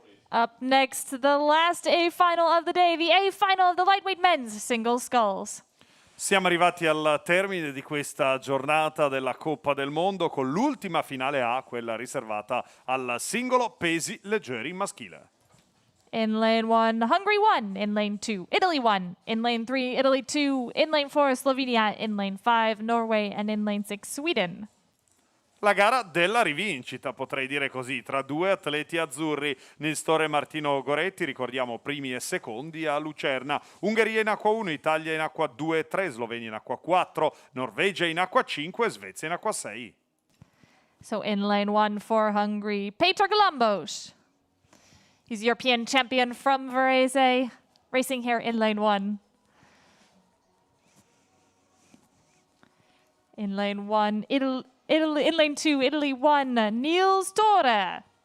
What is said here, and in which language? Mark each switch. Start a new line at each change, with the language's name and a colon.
English: Up next, the last A final of the day, the A final of the lightweight men's single sculls.
Italian: Siamo arrivati al termine di questa giornata della Coppa del Mondo con l'ultima finale A, quella riservata al singolo pesi leggeri maschile.
English: In lane 1, Hungary won. In lane 2, Italy won. In lane 3, Italy 2. In lane 4, Slovenia. In lane 5, Norway. And in lane 6, Sweden.
Italian: La gara della rivincita, potrei dire così, tra due atleti azzurri, Nils Torre e Martino Goretti, ricordiamo primi e secondi a Lucerna, Ungheria in acqua 1, Italia in acqua 2 e 3, Slovenia in acqua 4, Norvegia in acqua 5 Svezia in acqua 6.
English: So in lane 1 for Hungary, Peter Galambos. He's European champion from Varese, racing here in lane 1. In lane 1, in lane 2, Italy won. Nils Torre.